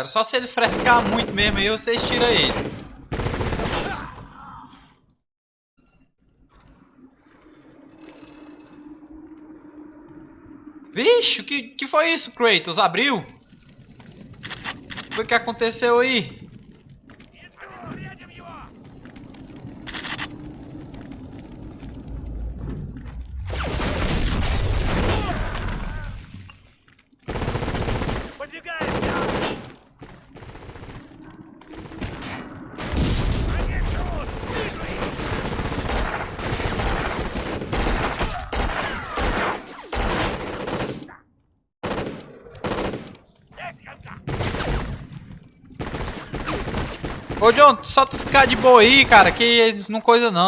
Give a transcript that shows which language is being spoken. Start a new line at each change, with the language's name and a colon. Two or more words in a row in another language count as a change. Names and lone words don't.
Portuguese: Só se ele frescar muito mesmo aí, vocês tiram ele. Vixe, o que foi isso, Kratos? Abriu? O que foi que aconteceu aí?
Russian: Рядом его! Подвигаемся! Они тут! Вижу их! Здесь контакт!
Portuguese: Ô, John, só tu ficar de boa aí, cara, que eles não coisa não.